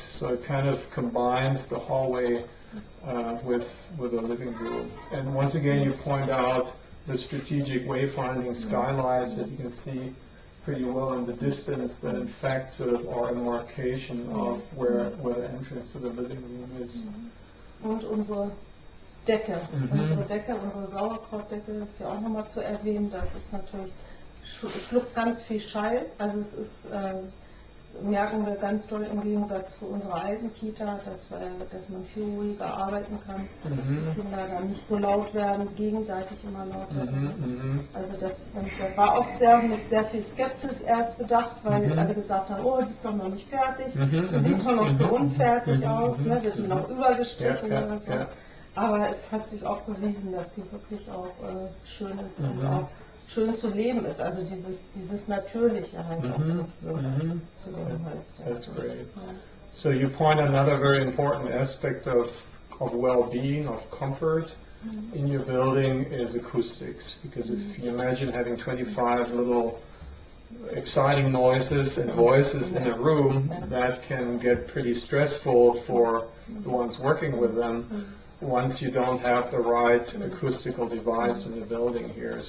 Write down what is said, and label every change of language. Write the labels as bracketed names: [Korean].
[English] So it kind of combines the hallway with the living room. And once again, you point out the strategic wayfinding skylights that you can see pretty well in the distance, that in fact sort of are a markation of where the entrance to the living room is. [German] Und unsere Decke, unsere Sauerkrautdecke ist ja auch nochmal zu erwähnen. Das ist natürlich, schluckt ganz viel Schall. Also es ist, merken wir ganz doll im Gegensatz zu unserer alten Kita, dass man viel ruhiger arbeiten kann, dass die Kinder dann nicht so laut werden, gegenseitig immer laut werden. Also das war auch mit sehr viel Skepsis erst bedacht, weil alle gesagt haben, oh, die ist doch noch nicht fertig, die sieht doch noch so unfertig aus, ne, wird die noch übergestrichen oder so. Aber es hat sich auch bewiesen, dass sie wirklich auch schön ist und auch schön zu leben ist, also dieses Natürliche halt auch zu leben heißt. [English] That's great. So you point another very important aspect of well-being, of comfort in your building is acoustics, because if you imagine having 25 little exciting noises and voices in a room, that can get pretty stressful for the ones working with them once you don't have the right acoustical device in the building here.